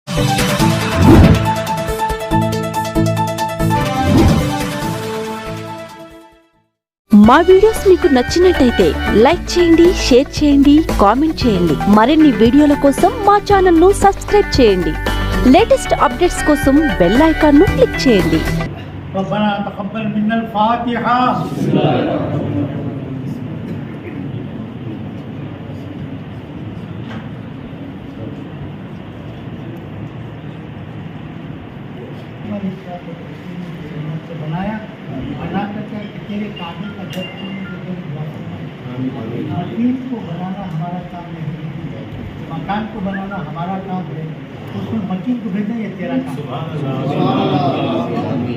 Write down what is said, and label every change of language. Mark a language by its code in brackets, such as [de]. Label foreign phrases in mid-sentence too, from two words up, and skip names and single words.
[te] మా వీడియోస్ మీకు నచ్చినట్టయితే లైక్ చేయండి, షేర్ చేయండి, కామెంట్ చేయండి. మరిన్ని వీడియోల కోసం మా ఛానల్ ను సబ్స్క్రైబ్ చేయండి. [en] latest updates [te] కోసం [en] bell icon [te] ను క్లిక్ చేయండి. [ar] ربنا تقبل منا الفاتحة. [hi] बनाया बना करके तेरे काबिल का जब मकीन को बनाना हमारा काम नहीं, मकान को बनाना हमारा काम है, उसमें मकीन को भेजना ये तेरा काम है।